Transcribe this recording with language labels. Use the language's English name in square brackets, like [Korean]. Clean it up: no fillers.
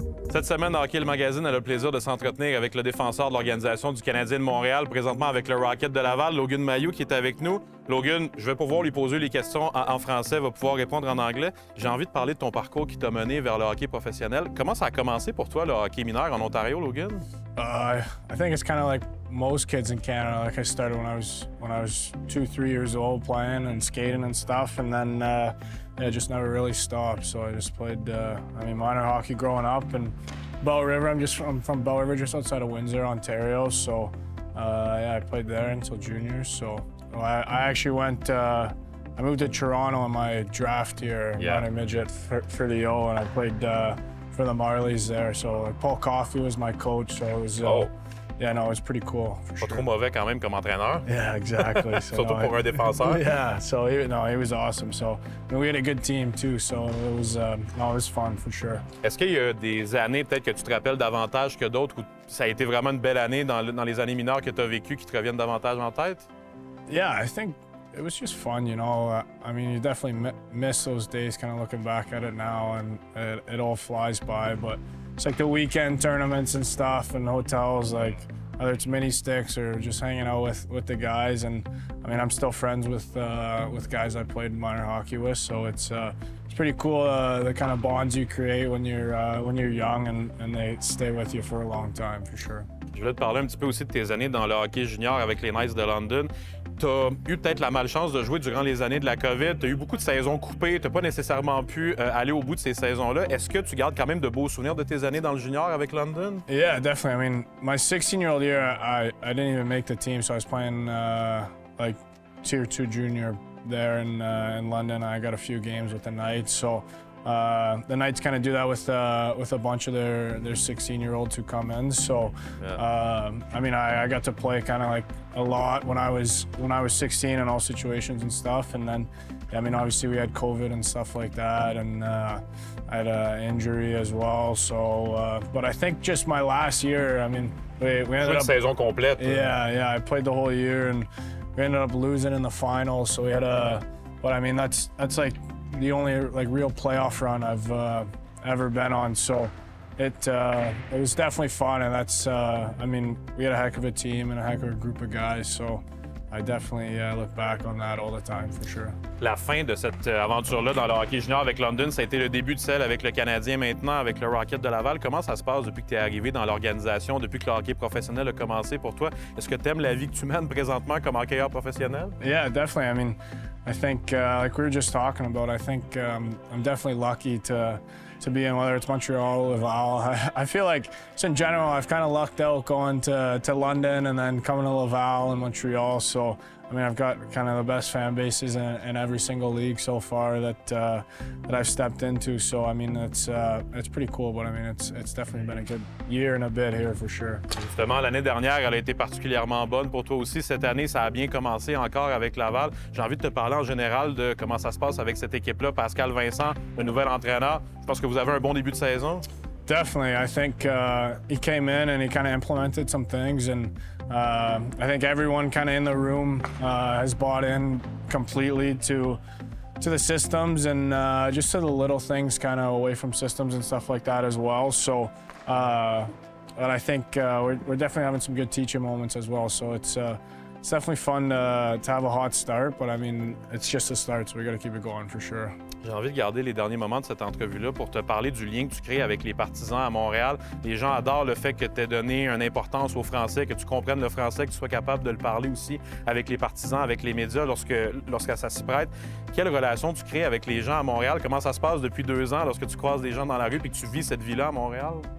[French] Cette semaine, Hockey le Magazine a le plaisir de s'entretenir avec le défenseur de l'organisation du Canadien de Montréal, présentement avec le Rocket de Laval, Logan Mailloux, qui est avec nous. Logan, je vais pouvoir lui poser les questions en français, va pouvoir répondre en anglais. J'ai envie de parler de ton parcours qui t'a mené vers le hockey professionnel. Comment ça a commencé pour toi, le hockey mineur en Ontario, Logan? [English] I think it's kind of like most kids in Canada. Like I started when I was 2-3 years old playing and skating and stuff, and then yeah, just never really stopped. So I just played minor hockey growing up in Bell River. I'm from Bell River, just outside of Windsor, Ontario. So yeah, I played there until juniors. So I actually went. I moved to Toronto in my draft year, minor midget for the O, and I played for the Marlies there. So like Paul Coffey was my coach. So it was. Yeah, no, it was pretty cool. [French] Pas trop mauvais quand même comme entraîneur. [English] Yeah, exactly. So, [French] Surtout pour un défenseur. [English] Yeah, so he was awesome. So we had a good team too. So it was fun for sure. [French] Est-ce qu'il y a des années peut-être que tu te rappelles davantage que d'autres où ça a été vraiment une belle année dans les années mineures que tu as vécues qui te reviennent davantage en tête? [English] Yeah, I think it was just fun, you know. I mean, you definitely miss those days kind of looking back at it now, and it all flies by, but it's like the weekend tournaments and stuff and hotels, like whether it's mini sticks or just hanging out with the guys. And I mean, I'm still friends with guys I played minor hockey with, so it's pretty cool the kind of bonds you create when you're young and they stay with you for a long time, for sure. [French] Je voulais te parler un petit peu aussi de tes années dans le hockey junior avec les Knights de London. Tu as eu peut-être la malchance de jouer durant les années de la COVID. Tu as eu beaucoup de saisons coupées. Tu n'as pas nécessairement pu aller au bout de ces saisons-là. Est-ce que tu gardes quand même de beaux souvenirs de tes années dans le junior avec London? [English] Yeah, definitely. I mean, my 16-year-old year, I didn't even make the team, so I was playing like Tier 2 junior there in London. I got a few games with the Knights, so the Knights kind of do that with a bunch of their 16-year-olds who come in. So, I mean, I got to play kind of like a lot when I was 16 in all situations and stuff. And then, I mean, obviously we had COVID and stuff like that, and I had an injury as well. So, but I think just my last year, I mean, we ended up [French] saison complète. [English] Yeah, I played the whole year, and we ended up losing in the finals. So we had but I mean, that's like the only like real playoff run I've ever been on. So it was definitely fun, and that's I mean, we had a heck of a team and a heck of a group of guys. So I definitely look back on that all the time for sure. [French] La fin de cette aventure-là dans le hockey junior avec London, ça a été le début de celle avec le Canadien maintenant, avec le Rocket de Laval. Comment ça se passe depuis que tu es arrivé dans l'organisation, depuis que le hockey professionnel a commencé pour toi? Est-ce que tu aimes la vie que tu mènes présentement comme hockeyeur professionnel? [English] Yeah, definitely. I mean, I think like we were just talking about, I think I'm definitely lucky to be in, whether it's Montreal or Laval. I feel like, just in general, I've kind of lucked out going to London and then coming to Laval and Montreal. So, I mean, I've got kind of the best fan bases in every single league so far that I've stepped into. So, I mean, it's pretty cool. But I mean, it's definitely been a good year and a bit here for sure. [French] Justement, l'année dernière, elle a été particulièrement bonne pour toi aussi. Cette année, ça a bien commencé encore avec Laval. J'ai envie de te parler en général de comment ça se passe avec cette équipe-là. Pascal Vincent, le nouvel entraîneur. Je pense que vous avez un bon début de saison. [English] Definitely. I think he came in and he kind of implemented some things, and I think everyone kind of in the room has bought in completely to the systems and just to the little things kind of away from systems and stuff like that as well. So, but I think we're definitely having some good teaching moments as well. So it's definitely fun to have a hot start, but I mean, it's just a start, so we got to keep it going for sure. [French] J'ai envie de garder les derniers moments de cette entrevue-là pour te parler du lien que tu crées avec les partisans à Montréal. Les gens adorent le fait que tu aies donné une importance au français, que tu comprennes le français, que tu sois capable de le parler aussi avec les partisans, avec les médias lorsque ça s'y prête. Quelle relation tu crées avec les gens à Montréal? Comment ça se passe depuis 2 ans lorsque tu croises des gens dans la rue et que tu vis cette vie-là à Montréal?